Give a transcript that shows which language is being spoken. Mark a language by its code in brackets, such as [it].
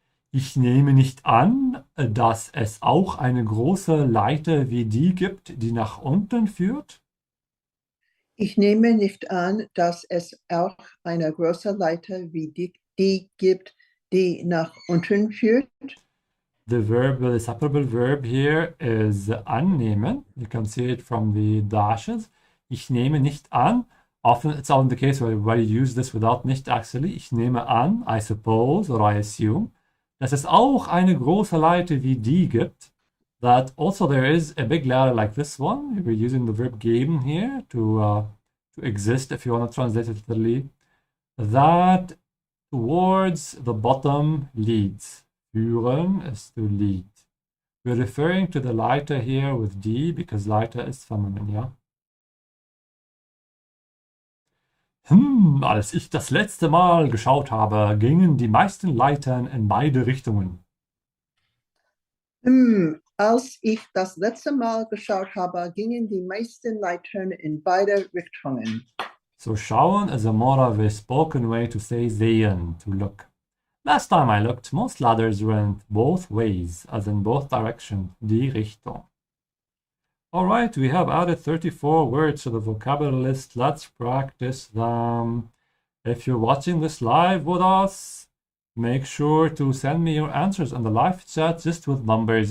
[de] Ich nehme nicht an, dass es auch eine große Leiter wie die gibt, die nach unten führt. Ich nehme nicht an, dass es auch eine große Leiter wie die gibt, die nach unten führt. [en] The separable verb here is annehmen. You can see it from the dashes. [de] Ich nehme nicht an. [en] Often it's often the case where you use this without nicht actually. [de] Ich nehme an, [en] I suppose or I assume, [de] dass es auch eine große Leiter wie die gibt. [en] That also there is a big letter like this one. We're using the verb geben here to exist, if you want to translate it literally. That towards the bottom leads. Führen is to lead. We're referring to the Leiter here with D because Leiter is feminine, yeah? [de] Als ich das letzte Mal geschaut habe, gingen die meisten Leitern in beide Richtungen. Als ich das letzte Mal geschaut habe, gingen die meisten Leitern in beide Richtungen. [en] So schauen is a more of a spoken way to say sehen, to look. Last time I looked, most ladders went both ways, as in both directions, die Richtung. Alright, we have added 34 words to the vocabulary list. Let's practice them. If you're watching this live with us, make sure to send me your answers on the live chat just with numbers.